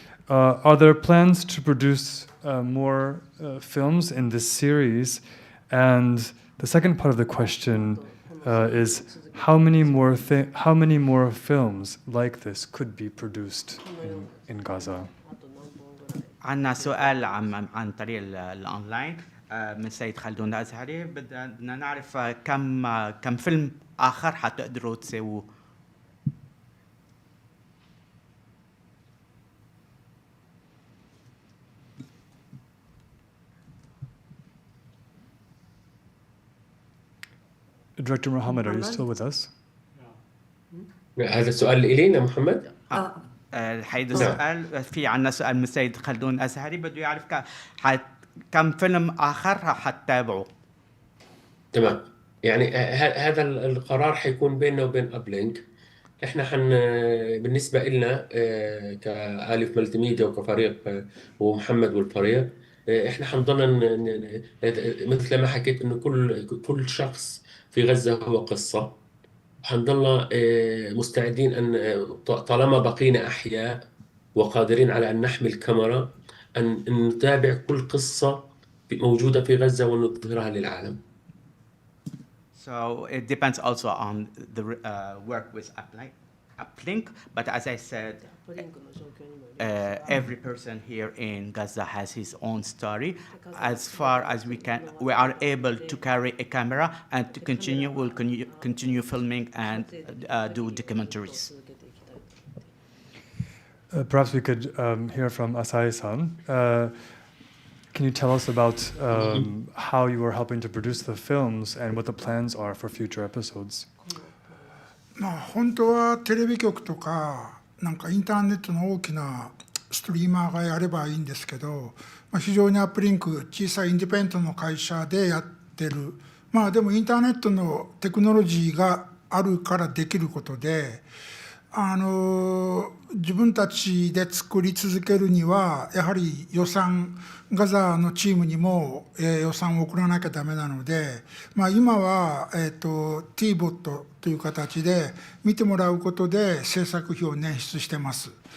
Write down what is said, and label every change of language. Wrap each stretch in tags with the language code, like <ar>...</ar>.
<en>Are there plans to produce more films in this series? And the second part of the question is how many more films like this could be produced in Gaza?</en> <ar>عندنا سؤال عن طريق الأونلاين من سيد خلدون الأزهري. بدنا نعرف كم فيلم آخر حتقدروا تسووه.</ar> <en>Director Mohammed, are you still with us?</en> <ar>هذا السؤال إلينا محمد؟ الحقيقة السؤال في عنا سؤال من سيد خلدون الأزهري بده يعرف كم فيلم آخر حتتابعوا. تمام. يعني هذا القرار حيكون بيننا وبين أبلينك. احنا بالنسبة لنا كآلف ملتي ميديا وكفريق ومحمد والفريق، احنا حنضلنا مثل ما حكيت انه كل شخص في غزة هو قصة. حنضلنا مستعدين ان طالما بقينا احياء وقادرين على ان نحمل كاميرا ان نتابع كل قصة موجودة في غزة ونظهرها للعالم.</ar> <en>So it depends also on the work with UPLINK, but as I said, every person here in Gaza has his own story. As far as we are able to carry a camera and to we'll continue filming and do documentaries. Perhaps we could hear from Asai-san. Can you tell us about how you are helping to produce the films and what the plans are for future episodes?</en> <ja>本当はテレビ局とかなんかインターネットの大きなストリーマーがやればいいんですけど、非常にアップリンク小さいインディペンデントの会社でやってる。でもインターネットのテクノロジーがあるからできることで、自分たちで作り続けるにはやはり予算、ガザのチームにも予算を送らなきゃダメなので、今はT-BOT という形で見てもらうことで制作費を捻出してます。</ja>